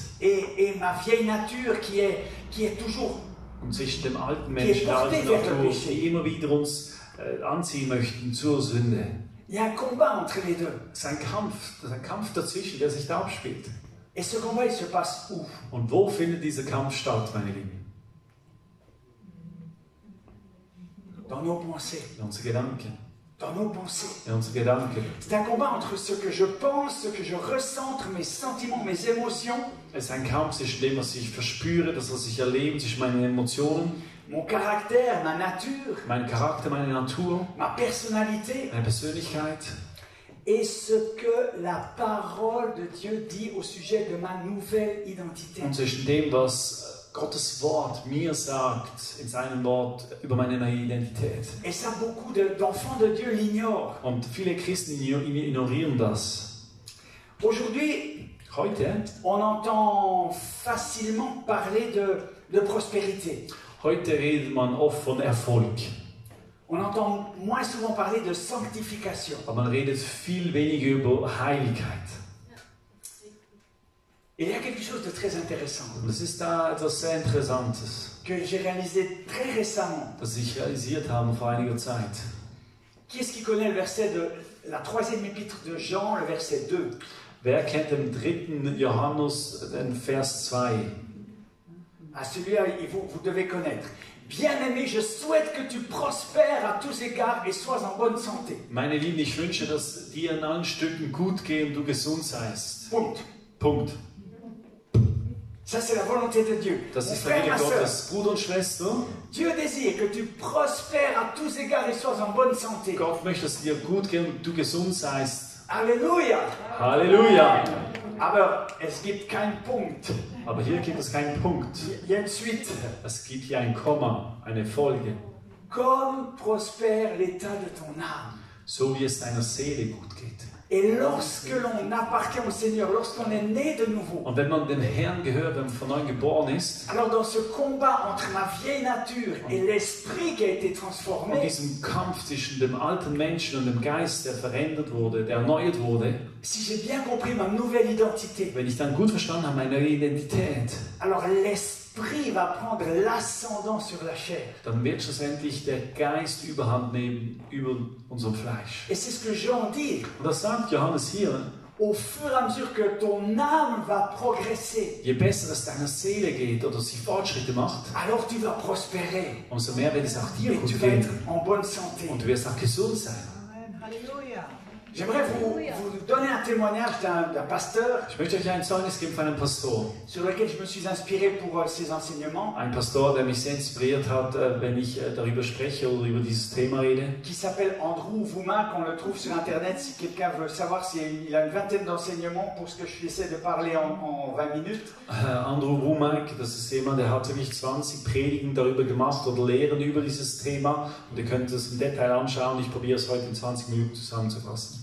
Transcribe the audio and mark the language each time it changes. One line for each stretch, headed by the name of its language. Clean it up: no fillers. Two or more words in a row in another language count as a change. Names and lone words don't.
French: et ma vieille nature qui est toujours.
German: und zwischen dem alten Menschen, der alten Natur, die immer wieder uns anziehen möchten zur Sünde.
French: Il y a un combat entre les deux.
German: Es ist ein Kampf dazwischen, der sich da abspielt.
French: Et ce combat, il se passe où?
German: Und wo findet dieser Kampf statt, meine Lieben?
French: Dans nos pensées.
German: In unseren Gedanken.
French: Dans nos pensées.
German: In unseren Gedanken.
French: C'est un combat entre ce que je pense, ce que je ressens, entre mes sentiments, mes émotions,
German: Es ist ein Kampf zwischen dem, was ich verspüre, das, was ich erlebe, zwischen meinen Emotionen,
French: mon caractère, ma nature,
German: mein Charakter, meine Natur,
French: ma personnalité,
German: meine Persönlichkeit
French: et ce que la parole de Dieu dit au sujet de ma nouvelle identité.
German: und zwischen dem, was Gottes Wort mir sagt, in seinem Wort über meine neue Identität.
French: Et ça, beaucoup d'enfants de Dieu l'ignorent.
German: Und viele Christen ignorieren das.
French: Aujourd'hui,
German: Heute
French: on entend facilement parler de prospérité.
German: Heute redet man oft von Erfolg,
French: On entend moins souvent parler de sanctification.
German: aber man redet viel weniger über Heiligkeit.
French: Et il y a quelque chose de très intéressant
German: Und es ist da etwas sehr Interessantes,
French: que j'ai réalisé très récemment.
German: das ich realisiert habe vor einiger Zeit.
French: Qui est-ce qui connaît le verset de la 3e épître de Jean, le verset 2?
German: Wer kennt den 3. Johannes, den Vers 2?
French: À celui-là, vous devez connaître. Bien-aimé, je souhaite que tu prospères à tous égards et sois en bonne santé.
German: Meine Lieben, ich wünsche, dass dir in allen Stücken gut geht und du gesund seist. Punkt. Punkt.
French: Ça, c'est la volonté de Dieu.
German: Das
French: Mon
German: ist der
French: frère,
German: Wille
French: ma sœur,
German: Gottes. Bruder und Schwester,
French: Dieu désire que tu prospères à tous égards et sois en bonne santé.
German: Gott möchte, dass dir gut geht und du gesund seist.
French: Alléluia.
German: Halleluja! Aber es gibt keinen Punkt. Aber hier gibt es keinen Punkt.
French: Il y a une suite.
German: Es gibt hier ein Komma, eine Folge.
French: Comme prospère l'état de ton âme.
German: So wie es deiner Seele gut geht.
French: Et lorsque l'on appartient au Seigneur, lorsqu'on est né de nouveau,
German: Und wenn man dem Herrn gehört, wenn man von neuem geboren ist,
French: alors dans ce combat entre ma vieille nature et l'esprit qui a été
German: und
French: transformé,
German: diesem Kampf zwischen dem alten Menschen und dem Geist, der verändert wurde, der erneuert wurde,
French: si j'ai bien compris ma nouvelle identité,
German: wenn ich dann gut verstanden habe, meine Identität,
French: alors l'esprit va prendre l'ascendant sur la chair.
German: dann wird schlussendlich der Geist Überhand nehmen über unserem Fleisch.
French: Et c'est ce que Jean dit.
German: Und das sagt Johannes hier,
French: Au fur et à mesure que ton âme va progresser,
German: je besser es deiner Seele geht oder sie Fortschritte macht,
French: alors tu vas prospérer
German: umso mehr wird es auch dir
French: et tu
German: gut
French: vas
German: gehen.
French: être en bonne santé.
German: Und du wirst auch gesund sein.
French: J'aimerais vous donner un témoignage d'un pasteur
German: Ich möchte euch ein Zeugnis geben von einem Pastor.
French: sur lequel je me suis inspiré pour ses enseignements,
German: Ein Pastor, der mich sehr inspiriert hat, wenn ich darüber spreche oder über dieses Thema rede.
French: qui s'appelle Andrew Womack. On le trouve sur Internet si quelqu'un veut savoir. Il a une vingtaine d'enseignements pour ce que je essaie de parler en 20 minutes.
German: Andrew Womack, das ist jemand, der hat wirklich 20 Predigen darüber gemacht oder Lehren über dieses Thema. Und ihr könnt es im Detail anschauen. Ich probiere es heute in 20 Minuten zusammenzufassen.